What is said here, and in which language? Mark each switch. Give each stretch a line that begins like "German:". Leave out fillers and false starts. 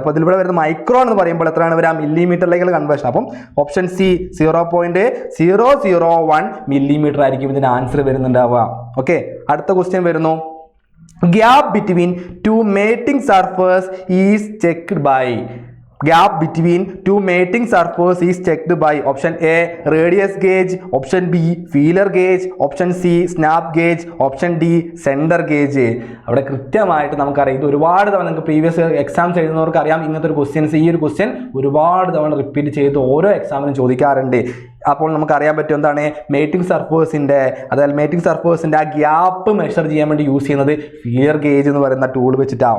Malayalam: അപ്പോൾ ഇതിലൂടെ വരുന്ന മൈക്രോൺ എന്ന് പറയുമ്പോൾ എത്രയാണ് വരിക? മില്ലിമീറ്ററിലേക്കുള്ള കൺവേർഷൻ. അപ്പം ഓപ്ഷൻ സി 0.001 മില്ലിമീറ്റർ ആയിരിക്കും ഇതിന് ആൻസർ വരുന്നുണ്ടാവുക.
English: okay,
Malayalam: അടുത്ത ക്വസ്റ്റ്യൻ വരുന്നു.
English: Gap between two mating surface is checked by. Gap between two mating surface is checked by option A radius gauge, option B feeler gauge, option C snap gauge, option D center gauge.
Malayalam: അവിടെ കൃത്യമായിട്ട് നമുക്കറിയാം. ഇത് ഒരുപാട് തവണ നിങ്ങൾക്ക് previous exams എഴുതുന്നവർക്ക് അറിയാം. ഇങ്ങനത്തെ ഒരു ക്വസ്റ്റ്യൻസ്, ഈ ഒരു ക്വസ്റ്റ്യൻ ഒരുപാട് തവണ റിപ്പീറ്റ് ചെയ്ത് ഓരോ എക്സാമിനും ചോദിക്കാറുണ്ട്. അപ്പോൾ നമുക്ക് അറിയാൻ പറ്റും എന്താണ് മേറ്റിംഗ് സർഫേസിൻ്റെ, അതായത് മേറ്റിംഗ് സർഫേസിൻ്റെ ആ ഗ്യാപ്പ് മെഷർ ചെയ്യാൻ വേണ്ടി യൂസ് ചെയ്യുന്നത് ഫീലർ ഗേജ് എന്ന് പറയുന്ന ടൂൾ വെച്ചിട്ടാണ്.